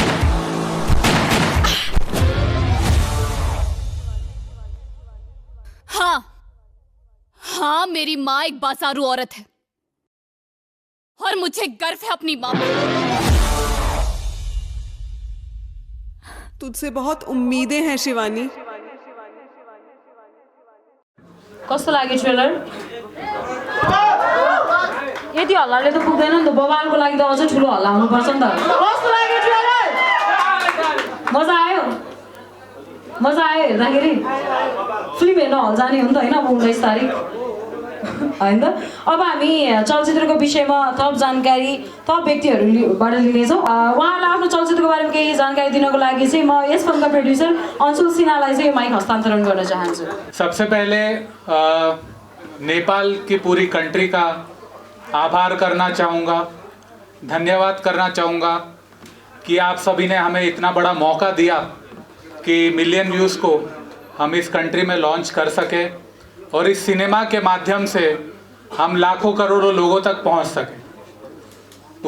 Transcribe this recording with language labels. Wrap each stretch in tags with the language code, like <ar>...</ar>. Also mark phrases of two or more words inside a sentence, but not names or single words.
<hi>हाँ, मेरी माँ एक बासारू औरत है और मुझे गर्व है अपनी माँ पर। तुझसे बहुत उम्मीदें हैं शिवानी।</hi> <ne>कस्तो लाग्यो ट्रेलर? यति हल्लाले त पुग्दैन नि त, बबालको लागि त अझै ठुलो हल्ला हुनुपर्छ नि त। कस्तो लाग्यो ट्रेलर? मजा आयो? मजा आयो हेर्दाखेरि? फिल्म हेर्न हल जाने हो नि त होइन, अब 19 तारिक होइन त। अब हामी चलचित्रको विषयमा थप जानकारी थप व्यक्तिहरूबाट लिनेछौँ। उहाँलाई आफ्नो चलचित्रको बारेमा केही जानकारी दिनको लागि चाहिँ म यस फिल्मका प्रोड्युसर अंशुल सिन्हालाई चाहिँ माइक हस्तान्तरण गर्न चाहन्छु।</ne> <hi>सबसे पहले नेपाल की पूरी कंट्री का आभार करना चाहूँगा, धन्यवाद करना चाहूँगा कि आप सभी ने हमें इतना बड़ा मौका दिया कि</hi> <en>million views</en> <hi>को हम इस कंट्री में लॉन्च कर सके और इस सिनेमा के माध्यम से हम लाखों करोड़ों लोगों तक पहुंच सके।</hi>